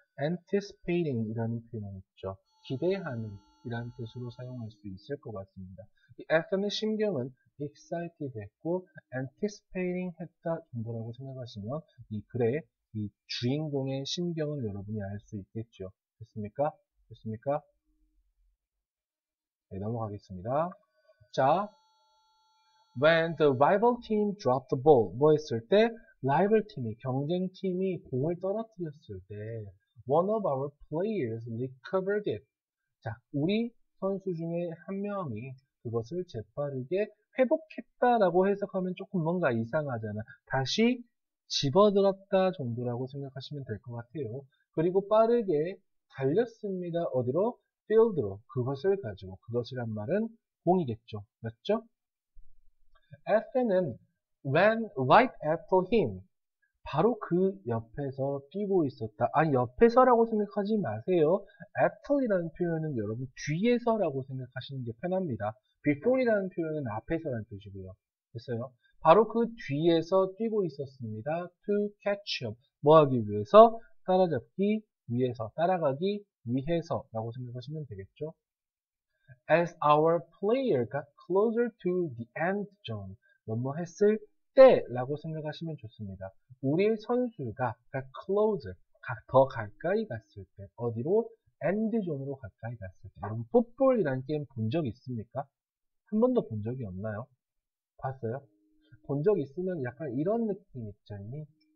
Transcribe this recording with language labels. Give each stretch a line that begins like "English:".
Korean: anticipating 이라는 표현 있죠. 기대하는 이라는 뜻으로 사용할 수 있을 것 같습니다. 이 F의 신경은 excited 했고 anticipating 했다 정도라고 생각하시면 이 글의 이 주인공의 신경을 여러분이 알 수 있겠죠. 됐습니까? 됐습니까? 네, 넘어가겠습니다.
English: 자, when the rival team dropped the ball,
Korean: 뭐 했을 때? 라이벌 팀이, 경쟁 팀이 공을 떨어뜨렸을 때
English: one of our players recovered it.
Korean: 자, 우리 선수 중에 한 명이 그것을 재빠르게 회복했다라고 해석하면 조금 뭔가 이상하잖아. 다시 집어들었다 정도라고 생각하시면 될 것 같아요. 그리고 빠르게 달렸습니다. 어디로? field로. 그것을 가지고. 그것이란 말은 공이겠죠. 맞죠?
English: F는 ran right after him.
Korean: 바로 그 옆에서 뛰고 있었다. 아니, 옆에서라고 생각하지 마세요. after이라는 표현은 여러분 뒤에서라고 생각하시는 게 편합니다. before이라는 표현은 앞에서라는 뜻이고요. 됐어요? 바로 그 뒤에서 뛰고 있었습니다.
English: to catch up.
Korean: 뭐 하기 위해서? 따라잡기 위해서, 따라가기 위해서라고 생각하시면 되겠죠.
English: As our player got closer to the end zone.
Korean: 뭐뭐 했을 때라고 생각하시면 좋습니다. 우리 선수가 closer, 더 가까이 갔을 때, 어디로? 엔드존으로 가까이 갔을 때. 여러분, 풋볼이라는 게임 본 적 있습니까? 한 번도 본 적이 없나요? 봤어요? 본 적 있으면 약간 이런 느낌 있잖니?